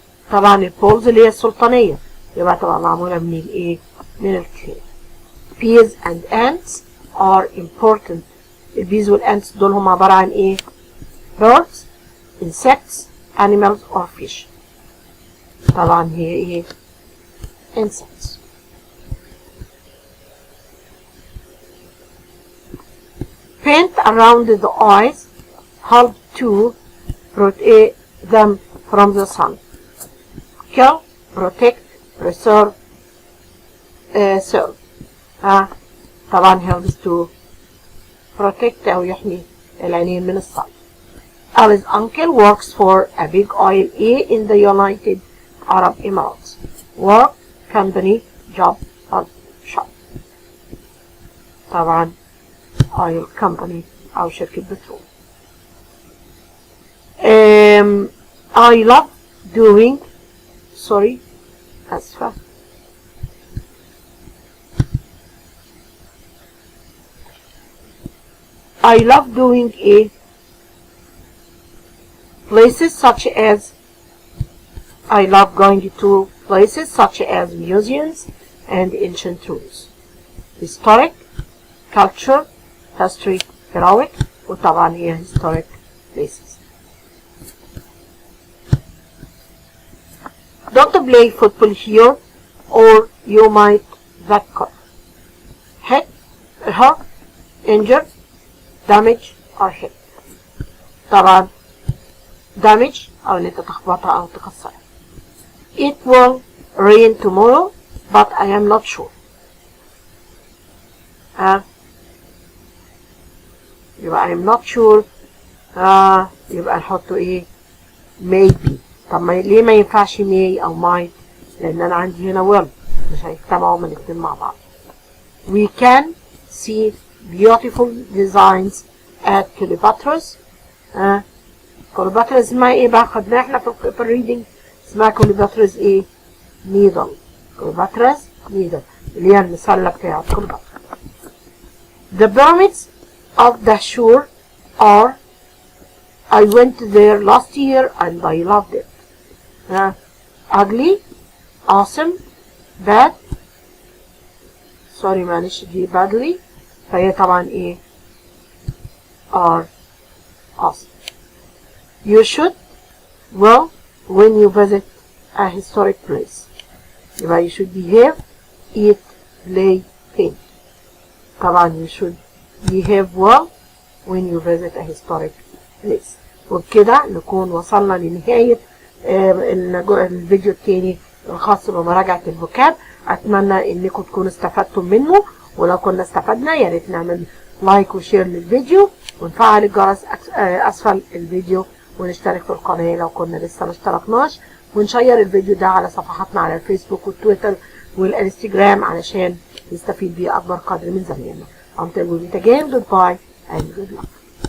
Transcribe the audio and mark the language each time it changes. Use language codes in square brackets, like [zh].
[ar] طبعا البولز اللي هي السلطانية يبقى طبعا معمولة من الايه؟ من الكلي. [en] Bees and ants are important. [ar] البيز والانتس دول هم عبارة عن ايه؟ [en] birds, insects, animals or fish. [ar] طبعا هي ايه؟ insects. [en] Paint around the eyes help to protect them from the sun. Kill, protect, preserve, serve. [ar] طبعا [en] helps to protect [ar] أو يحمي العينين من الصن. [en] Ali's uncle works for a big oil in the United Arab Emirates. Work, company, job or shop. [ar] طبعا [en] oil company [ar] أو شركة بترول. [en] I love doing [ar] أسفة. [en] I love doing places such as I love going to places such as museums and ancient ruins. Historic, culture, history, heroic, [ar] وطبعا هي [en] historic places. Don't play football here or you might get caught. Hit, hurt, injured, damage or hit. [ar] طبعا damage أو إن أنت تخبطها أو تكسرها. [en] It will rain tomorrow but I am not sure. [ar] يبقى [en] I am not sure. [ar] يبقى نحطه ايه؟ maybe. طب ليه ما ينفعش may أو might؟ لأن أنا عندي هنا will مش هيجتمعوا من الاتنين مع بعض. [en] We can see beautiful designs at Cleopatra's. [ar] كليوباترا's اسمها ايه بقى؟ خدناها احنا في الريدنج اسمها كليوباترا's ايه؟ needle. كليوباترا's needle اللي هي المسلة بتاعت كليوباترا. [en] The pyramids of Dahshur are I went there last year and I loved it. Ugly, awesome, bad. sorry [ar] معلش دي [en] badly. [ar] فهي طبعا ايه؟ [en] are awesome. You should well when you visit a historic place. [ar] يبقى [en] you should behave, eat, play, think. [ar] طبعا [en] you should behave well when you visit a historic place. [ar] وبكده نكون وصلنا لنهاية الفيديو التاني الخاص بمراجعة الفوكاب. أتمنى إنكم تكونوا استفدتم منه ولو كنا استفدنا يا ريت نعمل لايك وشير للفيديو ونفعل الجرس اسفل الفيديو، ونشترك في القناة لو كنا لسه ما اشتركناش، ونشير الفيديو ده على صفحاتنا على الفيسبوك والتويتر والانستجرام علشان يستفيد بيه اكبر قدر من زمايلنا. [en] Until we meet again, goodbye and good luck.